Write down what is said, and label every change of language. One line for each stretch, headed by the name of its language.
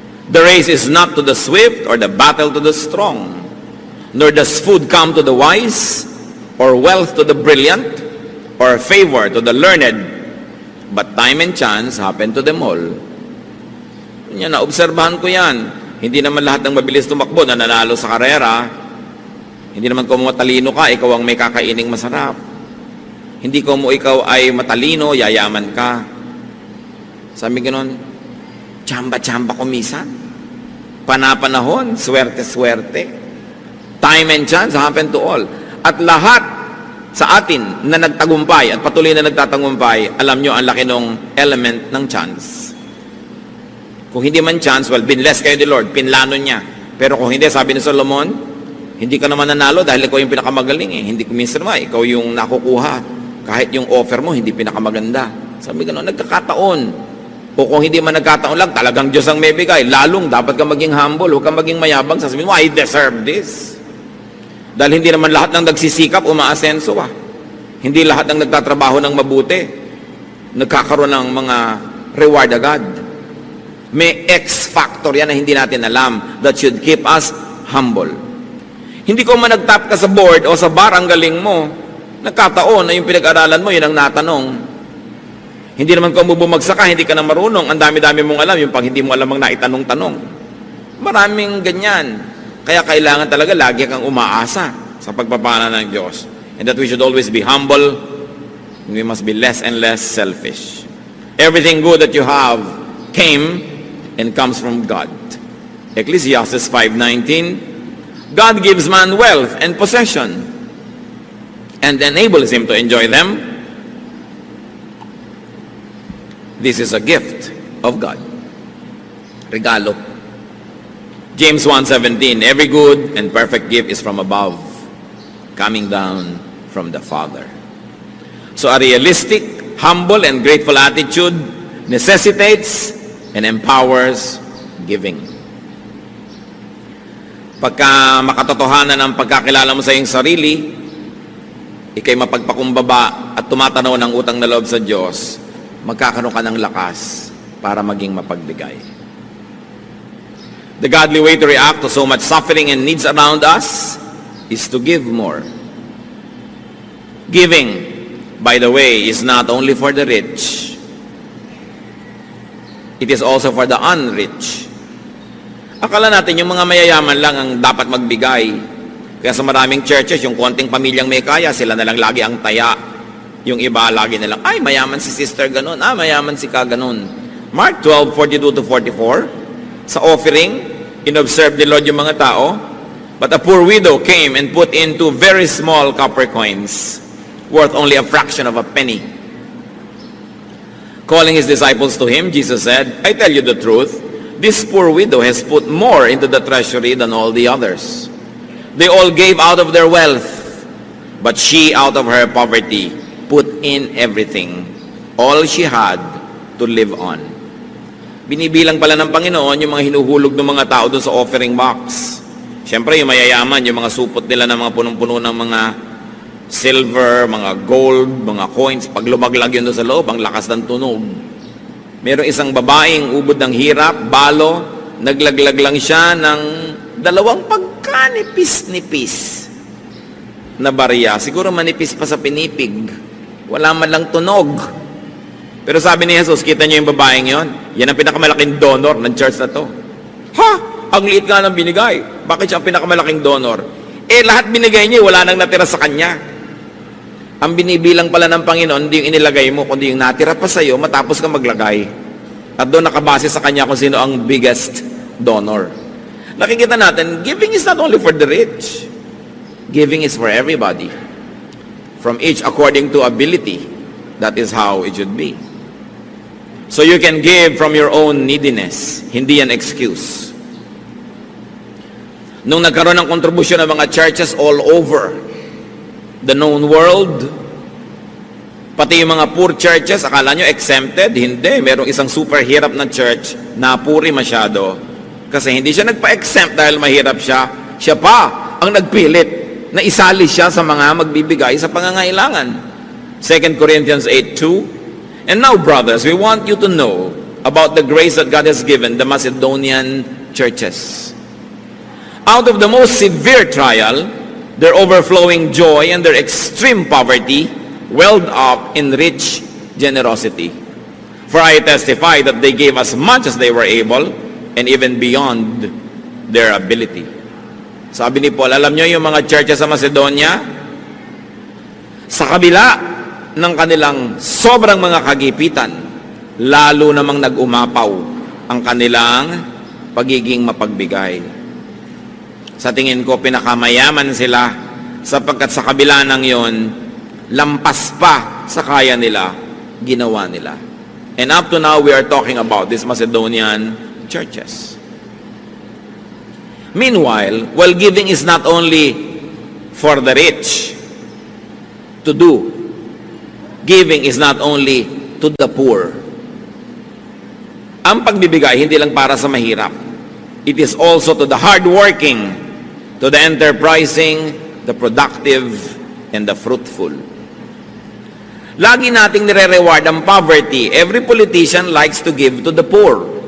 English: The race is not to the swift or the battle to the strong, nor does food come to the wise, or wealth to the brilliant, or favor to the learned, but time and chance happen to them all.
Filipino: Yan, naobserbahan ko yan. Hindi naman lahat ng mabilis tumakbo na nanalo sa karera. Hindi naman kung matalino ka, ikaw ang may kakaining masarap. Hindi kung ikaw ay matalino, yayaman ka. Sabi gano'n, tsamba-tsamba kumisan. Panapanahon, swerte-swerte.
English: Time and chance happen to all.
Filipino: At lahat sa atin na nagtagumpay at patuloy na nagtatagumpay, alam nyo, ang laki ng element ng chance. Kung hindi man chance, well, binless kayo ni Lord, pinlano niya. Pero kung hindi, sabi ni Solomon, hindi ka naman nanalo dahil ikaw yung pinakamagaling eh. Hindi kuminsan naman, ikaw yung nakukuha. Kahit yung offer mo, hindi pinakamaganda. Sabi gano'n, nagkakataon. O kung hindi man nagkataon lang, talagang Diyos ang may bigay. Lalong, dapat ka maging humble, huwag ka maging mayabang. Sasabihin mo,
English: I deserve this.
Filipino: Dahil hindi naman lahat ng nagsisikap, umaasenso ah. Hindi lahat ng nagtatrabaho ng mabuti, nagkakaroon ng mga reward agad. May X factor yan na hindi natin alam
English: that should keep us humble.
Filipino: Hindi ko man nag-top ka sa board o sa bar ang galing mo, nagkataon na yung pinag-aralan mo, yun ang natanong. Hindi naman kung bumagsak ka, hindi ka na marunong, ang dami-dami mong alam, yung pag hindi mo alam ang naitanong-tanong. Maraming ganyan. Kaya kailangan talaga lagi kang umaasa sa pagpapala ng Diyos.
English: And that we should always be humble, and we must be less and less selfish. Everything good that you have came and comes from God. Ecclesiastes 5:19, God gives man wealth and possession and enables him to enjoy them. This is a gift of God.
Filipino: Regalo.
English: James 1:17, every good and perfect gift is from above, coming down from the Father. So a realistic, humble, and grateful attitude necessitates and empowers giving.
Filipino: Pagka makatotohanan ang pagkakilala mo sa iyong sarili, ikay mapagpakumbaba at tumatanaw ng utang na loob sa Diyos, magkakaroon ka ng lakas para maging mapagbigay.
English: The godly way to react to so much suffering and needs around us is to give more. Giving, by the way, is not only for the rich. It is also for the unrich.
Filipino: Akala natin yung mga mayayaman lang ang dapat magbigay. Kaya sa maraming churches, yung konting pamilyang may kaya, sila na lang lagi ang taya. Yung iba lagi na lang, ay mayaman si sister ganun, mayaman si ka ganun.
English: Mark 12:42-44,
Filipino: sa offering, inobserve ni Lord yung mga tao,
English: but a poor widow came and put in 2 very small copper coins, worth only a fraction of a penny. Calling his disciples to him, Jesus said, I tell you the truth, this poor widow has put more into the treasury than all the others. They all gave out of their wealth, but she out of her poverty put in everything, all she had to live on.
Filipino: Binibilang pala ng Panginoon yung mga hinuhulog ng mga tao doon sa offering box. Siyempre, yung mayayaman, yung mga supot nila ng mga punong-puno ng mga silver, mga gold, mga coins, pag lumaglag yun doon sa loob, ang lakas ng tunog. Merong isang babaeng ubod ng hirap, balo, naglaglag lang siya ng 2 pagkanipis-nipis na barya. Siguro manipis pa sa pinipig. Wala man lang tunog. Pero sabi ni Jesus, kita niyo yung babaeng yon? Yan ang pinakamalaking donor ng church na to. Ha? Ang liit nga ng binigay. Bakit siya ang pinakamalaking donor? Lahat binigay niya, wala nang natira sa kanya. Ang binibilang pala ng Panginoon, hindi yung inilagay mo, kundi yung natira pa sa'yo, matapos ka maglagay. At doon nakabase sa kanya kung sino ang biggest donor. Nakikita natin,
English: giving is not only for the rich. Giving is for everybody. From each according to ability. That is how it should be. So you can give from your own neediness.
Filipino: Hindi yan excuse. Nung nagkaroon ng kontribusyon ng mga churches
English: all over the known world,
Filipino: pati yung mga poor churches, akala nyo exempted? Hindi. Merong isang super hirap na church na puri masyado. Kasi hindi siya nagpa-exempt dahil mahirap siya. Siya pa ang nagpilit na isali siya sa mga magbibigay sa pangangailangan.
English: 2 Corinthians 8:2. And now, brothers, we want you to know about the grace that God has given the Macedonian churches. Out of the most severe trial, their overflowing joy and their extreme poverty welled up in rich generosity. For I testify that they gave as much as they were able and even beyond their ability.
Filipino: Sabi ni Paul, alam nyo yung mga churches sa Macedonia, sa kabila ng kanilang sobrang mga kagipitan, lalo namang nag-umapaw ang kanilang pagiging mapagbigay. Sa tingin ko, pinakamayaman sila sapagkat sa kabila ng yon, lampas pa sa kaya nila, ginawa nila.
English: And up to now, we are talking about these Macedonian churches. Meanwhile, while giving is not only for the rich to do, giving is not only to the poor.
Filipino: Ang pagbibigay, hindi lang para sa mahirap.
English: It is also to the hardworking, to the enterprising, the productive, and the fruitful.
Filipino: Lagi nating nire-reward ang poverty.
English: Every politician likes to give to the poor.